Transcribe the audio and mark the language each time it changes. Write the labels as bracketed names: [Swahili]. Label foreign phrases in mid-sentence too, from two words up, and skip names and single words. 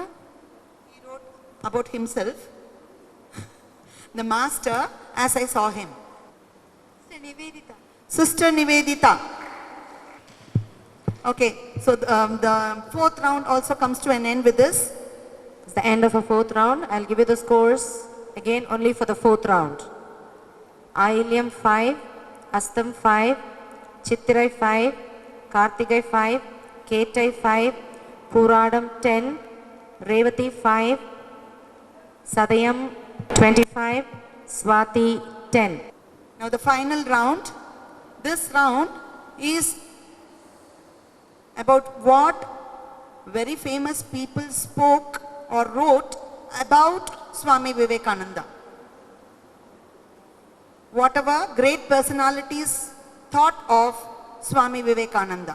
[English] He wrote about himself. The Master as I Saw Him. Sister Nivedita. Sister Nivedita. Okay, so the fourth round also comes to an end with this. It's the end of a fourth round. I'll give you the scores. again only for the fourth round. Ahilyam 5, Astam 5, Chittirai 5, Kartigai 5, Ketai 5, Puradam 10, Revati 5, Sadayam 25, Swati 10. Now the final round. This round is about what very famous people spoke or wrote about Swami Vivekananda. Whatever great personalities thought of Swami Vivekananda.